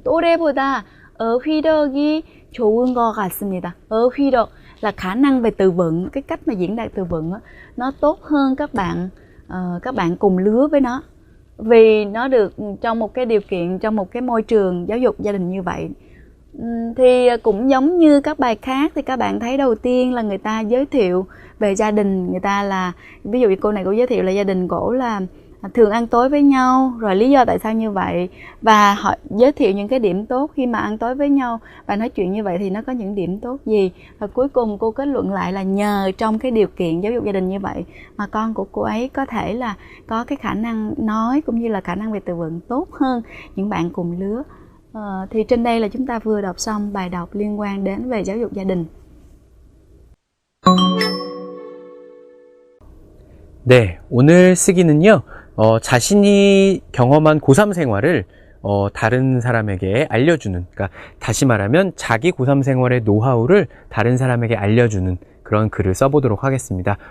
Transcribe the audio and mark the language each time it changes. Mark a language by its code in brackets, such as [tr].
[ko] 또래보다 어휘력이 좋은 것 같습니다. [vi] 어휘력 là khả năng về từ vựng, cái cách mà diễn đạt từ vựng nó tốt hơn các bạn cùng lứa với nó. vì nó được trong một cái điều kiện, trong một cái môi trường giáo dục gia đình như vậy. Thì cũng giống như các bài khác thì các bạn thấy đầu tiên là người ta giới thiệu về gia đình, người ta là ví dụ như cô này cô giới thiệu là gia đình cổ là thường ăn tối với nhau, rồi lý do tại sao như vậy, và họ giới thiệu những cái điểm tốt khi mà ăn tối với nhau và nói chuyện như vậy thì nó có những điểm tốt gì, và cuối cùng cô kết luận lại là nhờ trong cái điều kiện giáo dục gia đình như vậy mà con của cô ấy có thể là có cái khả năng nói cũng như là khả năng về từ vựng tốt hơn những bạn cùng lứa. Thì trên đây là chúng ta vừa đọc xong bài đọc liên quan đến về giáo dục gia đình. [ko] 네, 오늘 쓰기는요, 자신이 경험한 고3 생활을 다른 사람에게 알려주는, 그러니까 다시 말하면 자기 고3 생활의 노하우를 다른 사람에게 알려주는 그런 글을 써보도록 하겠습니다.